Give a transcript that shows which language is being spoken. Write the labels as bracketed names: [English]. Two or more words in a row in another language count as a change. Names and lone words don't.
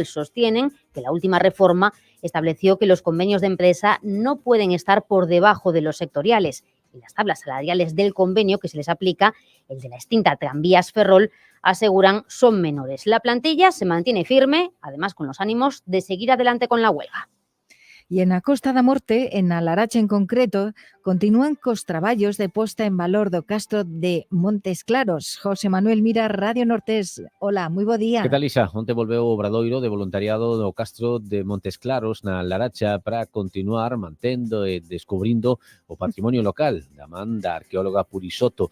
[Spanish] Sostienen que la última reforma estableció que los convenios de empresa no pueden estar por debajo de los sectoriales, y las tablas salariales del convenio que se les aplica, el de la extinta Tranvías Ferrol, aseguran son menores. La plantilla se mantiene firme, además con los ánimos de seguir adelante con la huelga. [Galician] Y en a Costa da Morte, en Alarache [Spanish] en concreto, continúan [Galician] cos traballos de posta en valor do castro de Montes Claros. José Manuel Mira, Radio Nortés. Hola, moi bo día. Que tal, Isa? Onte volveu o obradoiro de voluntariado do castro de Montes Claros na Laracha para continuar mantendo e descubrindo o patrimonio local da man da arqueóloga Purisoto.